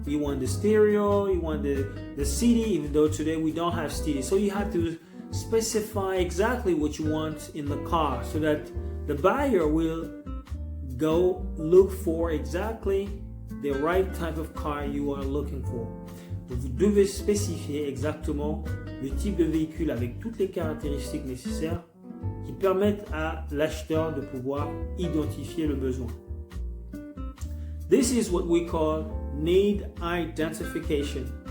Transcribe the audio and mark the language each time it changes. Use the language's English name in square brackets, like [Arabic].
[English] You want the stereo, you want the CD, even though today we don't have CD. So you have to specify exactly what you want in the car so that the buyer will go look for exactly the right type of car you are looking for. [French] Vous devez spécifier exactement le type de véhicule avec toutes les caractéristiques nécessaires qui permettent à l'acheteur de pouvoir identifier le besoin. [English] This is what we call need identification.